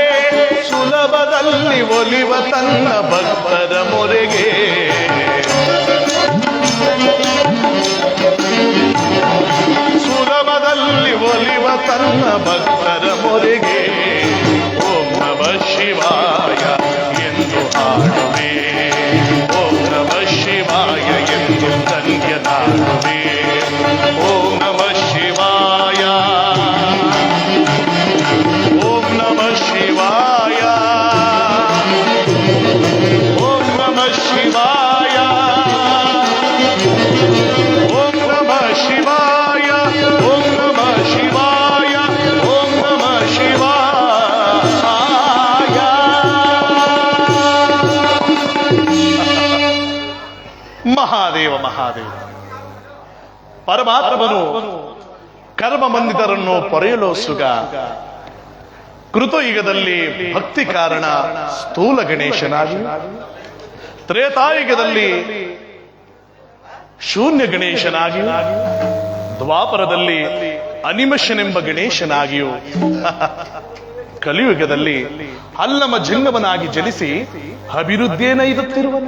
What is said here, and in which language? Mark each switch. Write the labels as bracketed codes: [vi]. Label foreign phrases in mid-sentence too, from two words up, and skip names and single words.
[kn] ಸುಲಭದಲ್ಲಿ ಒಲಿವ ತನ್ನ ಭಕ್ತರ ಮೊರೆಗೆ, ಸುಲಭದಲ್ಲಿ ಒಲಿವ ತನ್ನ ಭಕ್ತರ ಮೊರೆಗೆ. [sa] ಓಂ ನಮಃ ಶಿವಾಯ [kn] ಎಂದು ಹಾಡುವೆ, [sa] ಓಂ ನಮಃ ಶಿವಾಯ [kn] ಎಂದು ಧನ್ಯನಾಡುವೆ. [sa] ಓಂ ನಮಃ ಶಿವಾಯ, ಓಂ ನಮಃ ಶಿವಾಯ, ಓಂ ನಮಃ ಶಿವಾಯ, ಓಂ ನಮಃ ಶಿವಾಯ, ಓಂ ನಮಃ ಶಿವಾಯ, ಓಂ ನಮಃ ಶಿವಾಯ. [kn] ಮಹಾದೇವ ಮಹಾದೇವ. ಪರಮಾತ್ಮನು ಕರ್ಮ ಬಂದಿತರನ್ನು ಪೊರೆಯಲು ಸುಗ. ಕೃತಯುಗದಲ್ಲಿ ಭಕ್ತಿ ಕಾರಣ ಸ್ಥೂಲ ಗಣೇಶನಾಗಿ, ತ್ರೇತಾಯುಗದಲ್ಲಿ ಶೂನ್ಯ ಗಣೇಶನಾಗಿ, ದ್ವಾಪರದಲ್ಲಿ ಅನಿಮಶನೆಂಬ ಗಣೇಶನಾಗಿಯೂ, ಕಲಿಯುಗದಲ್ಲಿ ಅಲ್ಲಮ ಜಂಗಮನಾಗಿ ಜನಿಸಿ ಅಭಿವೃದ್ಧಿಯನ್ನೈದುತ್ತಿರುವನು.